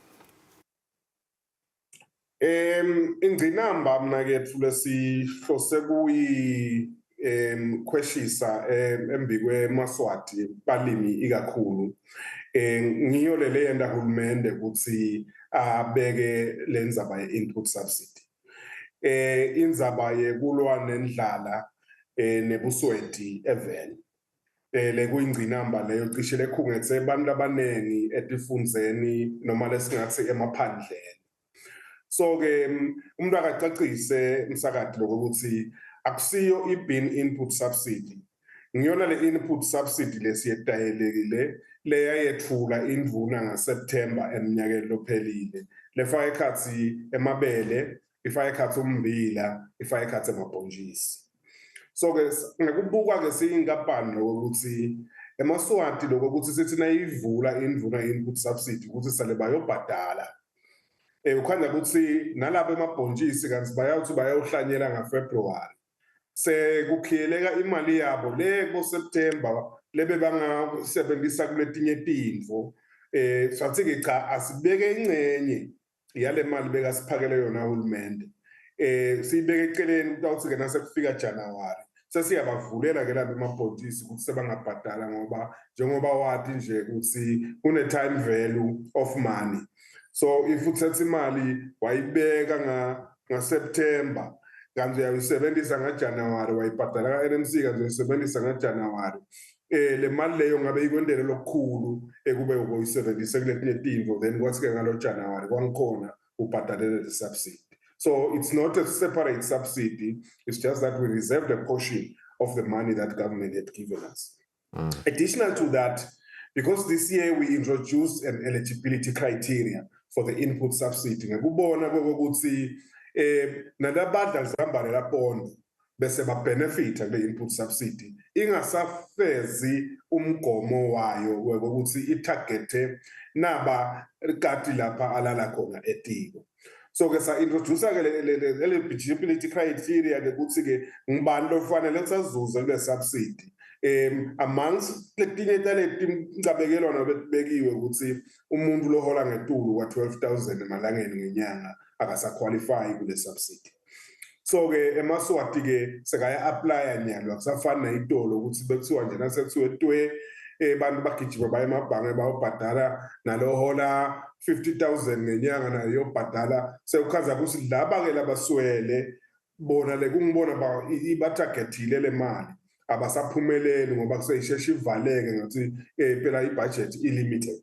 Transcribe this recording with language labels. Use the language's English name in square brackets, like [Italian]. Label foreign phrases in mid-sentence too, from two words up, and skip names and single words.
[Swati] ingcinamba mnakethu lesihlose kuyi kweshisa embikwe Maswati balimi ikakhulu ngiyo le yenda hulumende ukuthi abeke lendzaba ye [English] input subsidy [Swati] indzaba yekulwa nendlala neBusweti eVele. Le kuyingcinamba leyo cishe lekhungethe abantu abanengi etifundzeni noma lesingathi emaphandleni. So ke umuntu akacacise umsakati lokuthi akusiyo i- [English] bin input subsidy. [Swati] Ngiyona le [English] input subsidy [Swati] lesiyetayelekile leyayethula indvuna ngaSeptember eminyakeni lophelile. Lefaka ekhatsi emabele, ifaka ekhatsi ummbila, ifaka ekhatsi amabhontshisi. So ke ngekubuka ke siyinkampani lokuthi eMaswati lokuthi sithi nayivula indvuna [English] input subsidy [Swati] ukuthi sale bayobhadala. Ukhanda ukuthi nalabo emabhontshisi kanti bayawuthi bayawuhlanyela ngaFebruary. Sekukhiyeleka imali yabo le ngoSeptember lebe bangasebenzisa kuletinye tindvo. Sathi ke cha asibeke ingcenye yale mali bekasiphakele yona uhulumende. Sibeke eceleni ukuthi ke nasekufika January sesiyabavulela ke labo emabhontshisi ukuthi sebangabhadala ngoba njengoba wathi nje ukuthi kune [English] time value of money. So if [Swati] uthatha imali wayibeka ngaSeptember kanti uyayisebenzisa ngaJanuary wayibhadala ka-NMC kanti uyisebenzisa ngaJanuary, le mali leyo ngabe ikwendele lokukhulu ekube ukuyisebenzisa kuletinye tindvo then kwathi ke ngalo January kwangikhona ubhadalele le subsidy. [English] So it's not a separate subsidy, it's just that we reserved a portion of the money that government had given us. Additional to that, because this year we introduced an eligibility criteria for the input subsidy, [Swati] ngekubona ukuthi nalabadla zihambane laphondo bese babenefita kule [English] input subsidy [Swati] ingasafezi umgomo wayo ukuthi itargete naba kati lapha alala khona etiko. So ke sa introduce ke le [English] eligibility criteria [Swati] ke ukuthi ke ngibani lofanele sazuza kule subsidy. Amongst letinye taletincabekelo bekiwe ukuthi umuntu lohola ngetulu kwa 12,000 emalangeni ngenyanga akasaqualify kule subsidy. So ke eMaswati ke sekaya apply nyalo akusafana itolo ukuthi bekuthiwa nje nasekuthiwe twe abantu bagijima baye emabhange bayobhadala nalohola 50,000 ngenyanga nayo yobhadala sekukhaza ukuthi laba ke labaswele bona le kungibona ba ibatargetile le mali abasaphumeleli ngoba kuseyisheshe ivaleke ngathi phela ibudget ilimited.